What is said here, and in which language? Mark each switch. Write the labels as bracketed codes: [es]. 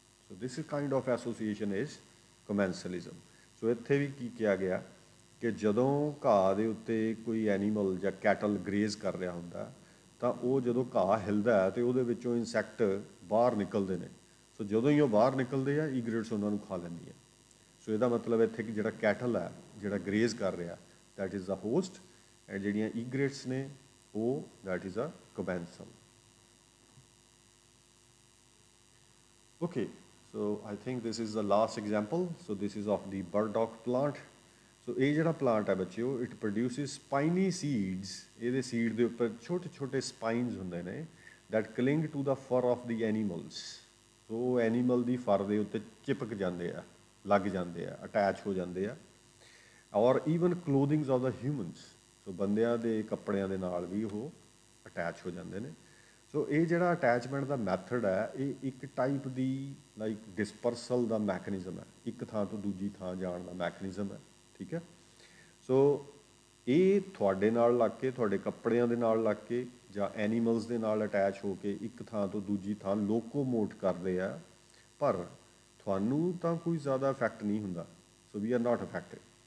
[en] So this is kind of association is commensalism. [pa] ਸੋ ਇੱਥੇ ਵੀ ਕੀ ਕਿਹਾ ਗਿਆ ਕਿ ਜਦੋਂ ਘਾਹ ਦੇ ਉੱਤੇ ਕੋਈ ਐਨੀਮਲ ਜਾਂ ਕੈਟਲ ਗਰੇਜ਼ ਕਰ ਰਿਹਾ ਹੁੰਦਾ ਤਾਂ ਉਹ ਜਦੋਂ ਘਾਹ ਹਿਲਦਾ ਹੈ ਤਾਂ ਉਹਦੇ ਵਿੱਚੋਂ ਇਨਸੈਕਟ ਬਾਹਰ ਨਿਕਲਦੇ ਨੇ। ਸੋ ਜਦੋਂ ਹੀ ਉਹ ਬਾਹਰ ਨਿਕਲਦੇ ਆ, ਈਗਰੇਟਸ ਉਹਨਾਂ ਨੂੰ ਖਾ ਲੈਂਦੀਆਂ। ਸੋ ਇਹਦਾ ਮਤਲਬ ਇੱਥੇ ਕਿ ਜਿਹੜਾ ਕੈਟਲ ਹੈ, ਜਿਹੜਾ ਗਰੇਜ਼ ਕਰ ਰਿਹਾ, that is ਦਾ host, and ਜਿਹੜੀਆਂ ਈਗਰੇਟਸ ਨੇ ਉਹ that is a ਕਮੈਂਸਲ। [en] Okay, so I think this is the last example. So this is of the burdock plant. So [pa] ਇਹ ਜਿਹੜਾ plant ਹੈ ਬੱਚਿਓ, [en] it produces spiny seeds. [pa] ਇਹਦੇ seed ਦੇ ਉੱਪਰ ਛੋਟੇ ਛੋਟੇ spines ਹੁੰਦੇ ਨੇ [en] that cling to the fur of the animals. [pa] So ਉਹ animal ਦੀ ਫਰ ਦੇ ਉੱਤੇ ਚਿਪਕ ਜਾਂਦੇ ਆ, ਲੱਗ ਜਾਂਦੇ ਆ, attach ਹੋ ਜਾਂਦੇ ਆ। [en] Or even clothings of the humans. [pa] So ਬੰਦਿਆਂ ਦੇ ਕੱਪੜਿਆਂ ਦੇ ਨਾਲ ਵੀ ਉਹ attach ਹੋ ਜਾਂਦੇ ਨੇ। ਸੋ ਇਹ ਜਿਹੜਾ ਅਟੈਚਮੈਂਟ ਦਾ ਮੈਥਡ ਹੈ, ਇਹ ਇੱਕ ਟਾਈਪ ਦੀ ਲਾਈਕ ਡਿਸਪਰਸਲ ਦਾ ਮੈਕੈਨਿਜ਼ਮ ਹੈ, ਇੱਕ ਥਾਂ ਤੋਂ ਦੂਜੀ ਥਾਂ ਜਾਣ ਦਾ ਮੈਕੈਨਿਜ਼ਮ ਹੈ, ਠੀਕ ਹੈ। ਸੋ ਇਹ ਤੁਹਾਡੇ ਨਾਲ ਲੱਗ ਕੇ, ਤੁਹਾਡੇ ਕੱਪੜਿਆਂ ਦੇ ਨਾਲ ਲੱਗ ਕੇ ਜਾਂ ਐਨੀਮਲਸ ਦੇ ਨਾਲ ਅਟੈਚ ਹੋ ਕੇ ਇੱਕ ਥਾਂ ਤੋਂ ਦੂਜੀ ਥਾਂ ਲੋਕੋਮੋਟ ਕਰਦੇ ਆ, ਪਰ ਤੁਹਾਨੂੰ ਤਾਂ ਕੋਈ ਜ਼ਿਆਦਾ ਇਫੈਕਟ ਨਹੀਂ ਹੁੰਦਾ। [en] So we are not affected.